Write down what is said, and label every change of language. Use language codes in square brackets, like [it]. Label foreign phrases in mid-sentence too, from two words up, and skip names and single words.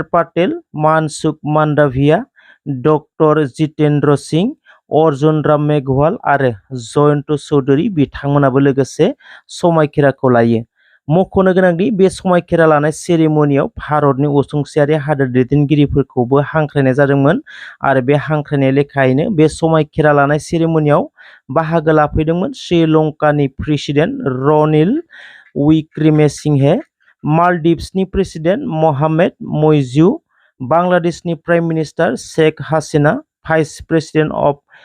[brx] पाटेल, मनसुख मांडविया, डक्टर जितेंद्र सिंह, अर्जुन राम मेघवाल आरो जयंत चौधरी बिथांमोनाबो लोगोसे समायखिराखौ लायो। मख'नो गोनांदि बे समायखिरा लानाय सेरेमनियाव भारतनि असुंसेयारि हादोर दैदेनगिरिफोरखौबो हांख्रायनाय जादोंमोन आरो बे हांख्रायनाय लेखायैनो बे समायखिरा लानाय सेरेमनियाव बाहागो लाफैदोंमोन श्रीलंकानि प्रेसिडेन्ट रनिल विक्रमेसिंहे, मालदीव्सनि प्रेसिडेन्ट मोहाम्मेद मुइज्जु, बांग्लादेशनि [en] prime minister [brx] शेख हासिना, [en] vice president of